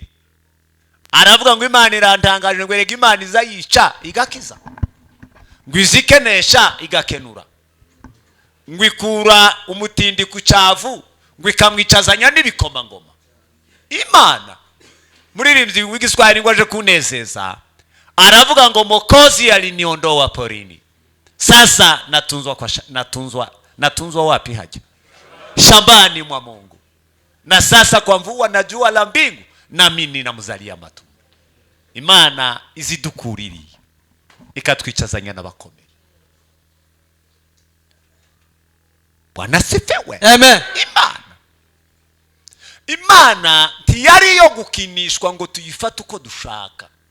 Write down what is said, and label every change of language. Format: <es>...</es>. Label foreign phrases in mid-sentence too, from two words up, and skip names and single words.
<rw>Aravuga ngo Imana irantangaje, ngo erega Imana izayica igakiza, ngo izikenesha igakenura, ngo ikura umutindi ku cyavu, ngo ikamwicazanya n'ibikomangoma. Imana muririmbyi w'igiswahili ngo aje kunezeza aravuga ngo</rw> <sw>Mokozi aliniondoa porini, sasa natunzwa wapi haja? Shambani mwa Mungu, na sasa kwa mvua na jua la mbingu nami ninamzalia matunda.</sw> <rw>Imana izidukuririye ikatwicazanya n'abakomeye.</rw> <sw>Bwana sifiwe. Amen.</sw> <rw>Imana ntiyari yo gukinishwa ngo tuyifate uko dushaka.</rw>